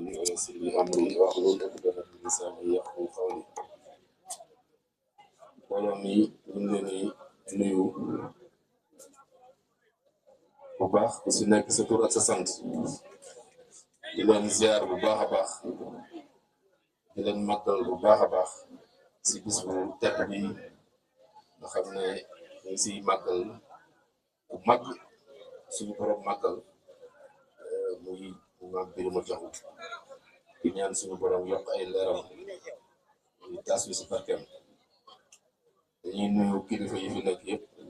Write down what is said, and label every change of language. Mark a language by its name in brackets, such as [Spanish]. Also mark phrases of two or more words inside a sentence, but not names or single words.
[Arabic] ويسر لي أمري واحلل عقدة من لساني يفقهوا قولي [Wolof] mbooloo mi ñu ngi leen di nuyu bu baax ku si nekk sa tur ak sa sant di leen ziar bu baax a baax di leen màggal bu baax a baax si bis bu tedd bi nga xam ne ñu ngi siy màggal bu mag suñu borom màggal muy maam Birima Jaxu di ñaan suñu borom yokk ay leeram ñu tas bi si barkeem dañuy nuyu kilifa yi fi nekk yëpp